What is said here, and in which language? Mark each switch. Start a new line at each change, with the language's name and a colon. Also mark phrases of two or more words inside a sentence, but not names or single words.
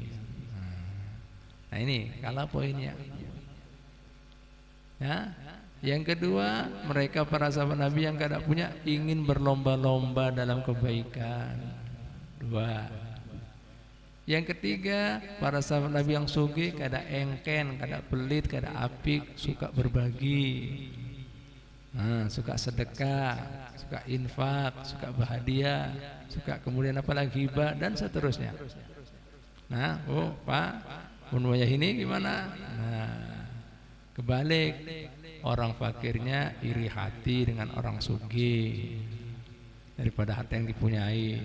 Indonesian: Nah ini kalah poinnya. Ya, yang kedua, mereka para sahabat Nabi yang kada punya ingin berlomba-lomba dalam kebaikan. 2. Yang ketiga, para sahabat Nabi yang
Banjar: sugih kada engken, kada pelit, kada apik,
Indonesian: suka berbagi. Nah, suka sedekah, suka infak, suka berhadiah, suka kemudian apalagi hibah dan seterusnya. Nah, oh Pak, menurut ini gimana? Nah, kebalik, orang fakirnya iri hati dengan orang sugih daripada harta yang dipunyai.